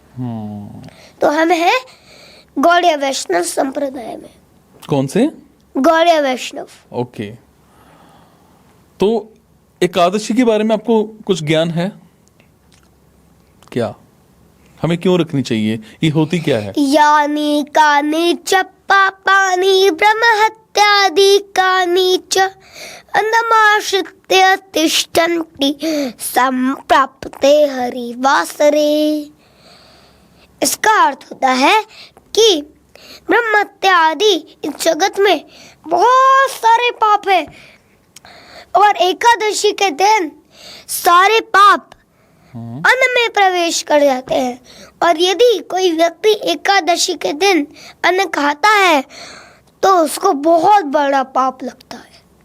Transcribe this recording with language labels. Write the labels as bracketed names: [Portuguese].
[Hindi] तो हम हैं गौड़ीय वैष्णव संप्रदाय में। कौन से? गौड़ीय वैष्णव। ओके। तो एकादशी के बारे में आपको कुछ ज्ञान है क्या? हमें क्यों रखनी चाहिए? ये होती क्या है? [Sanskrit] यानी कानि च पापानि ब्रह्महत्यादि कानि च अन्नमाश्रित्य तिष्ठन्ति संप्राप्ते हरिवासरे। [Hindi] इसका अर्थ होता है कि ब्रह्म हत्या आदि इस जगत में बहुत सारे पाप है, और एकादशी के दिन सारे पाप अन्न में प्रवेश कर जाते हैं। और यदि कोई व्यक्ति एकादशी के दिन अन्न खाता है तो उसको बहुत बड़ा पाप लगता है।